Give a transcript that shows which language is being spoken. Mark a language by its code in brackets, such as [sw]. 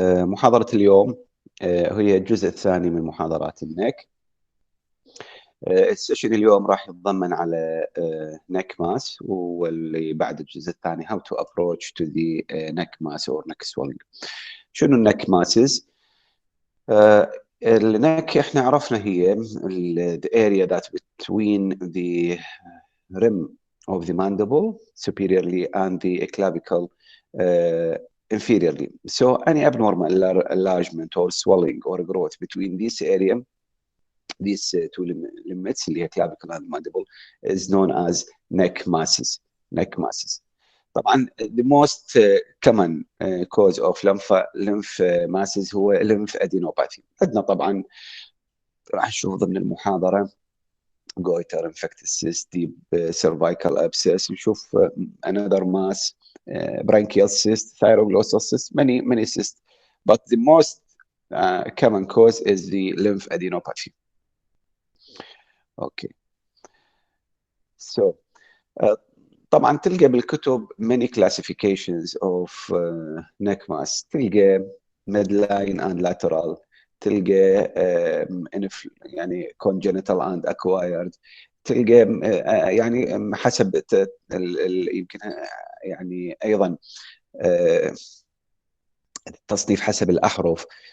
[ar] محاضرة اليوم هي الجزء الثاني من محاضرات النك. السيشن اليوم راح يتضمن على نك ماس، واللي بعد الجزء الثاني [en] how to approach to the neck mass or neck swelling. [ar] شنو النك ماسز؟ النك احنا عرفنا هي [en] the area that between the rim of the mandible superiorly and the clavicle inferiorly. So any abnormal enlargement or swelling or growth between this area, these two limits [ar] اللي هي [en] clavicle and mandible, is known as neck masses. Neck masses. طبعا the most common cause of lymph masses هو lymph adenopathy. [ar] عندنا طبعا راح نشوف ضمن المحاضرة [en] goiter, infected cyst, deep cervical abscess, نشوف another mass, branchial cyst, thyroglossal cyst, many cysts. But the most common cause is the lymph adenopathy. Okay. So [ar] طبعا تلقى بالكتب [en] many classifications of neck mass. [ar] تلقى [en] midline and lateral، [ar] تلقى يعني [en] congenital and acquired، [ar] تلقى يعني حسب يمكن يعني ايضا التصنيف حسب الاحرف.